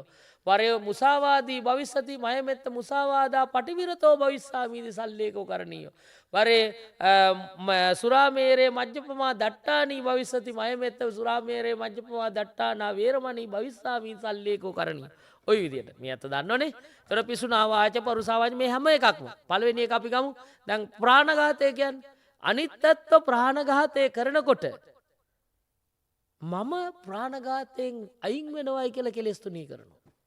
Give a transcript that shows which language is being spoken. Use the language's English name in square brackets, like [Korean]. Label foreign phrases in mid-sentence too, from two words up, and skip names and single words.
[Pali] පරය මුසාවාදී භවිස්සති මයමෙත්ත මුසාවාදා පටිවිරතෝ භවිස්සාමීති සල්ලේකෝ කරණීයෝ. පරේ සුරාමේරේ මජ්ජපමා දට්ටානී භවිස්සති මයමෙත්ත සුරාමේරේ මජ්ජපමා දට්ටානා වේරමණී භවිස්සාමීති සල්ලේකෝ කරණීයෝ. [Sinhala] ඔය විදියට මේ අත දන්නවනේ. තොර [Pali] පිසුනා වාච පරුසාවාච [Sinhala] මේ හැම එකක්ම. පළවෙනි එක අපි ගමු. දැන් ප්‍රාණඝාතය කියන්නේ අනිත්‍යත්ව ප්‍රාණඝාතය කරනකොට මම ප්‍රාණඝාතයෙන් අයින් වෙනවයි කියලා කෙලෙස් තුනී කරනවා.